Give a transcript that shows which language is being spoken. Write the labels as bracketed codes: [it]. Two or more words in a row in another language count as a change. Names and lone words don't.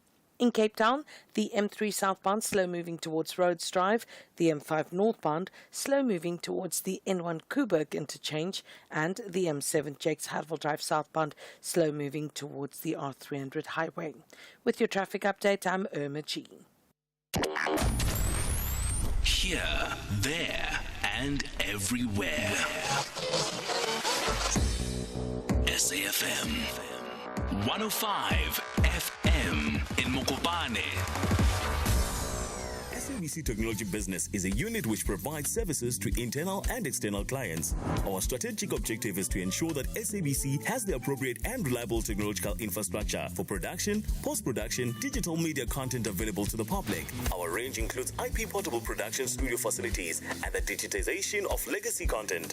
[en] In Cape Town, the M3 southbound slow-moving towards Rhodes Drive, the M5 northbound slow-moving towards the N1 Coburg interchange, and the M7 Jakes Hartwell Drive southbound slow-moving towards the R300 highway. With your traffic update, I'm Irma G. Here, there, and everywhere. SAFM 105 FM in Mokopane. SABC Technology Business is a unit which provides services to internal and external clients. Our strategic objective is to ensure that SABC has the appropriate and reliable technological infrastructure for production, post-production, digital media content available to the public. Our range includes IP portable production studio facilities and the digitization of legacy content.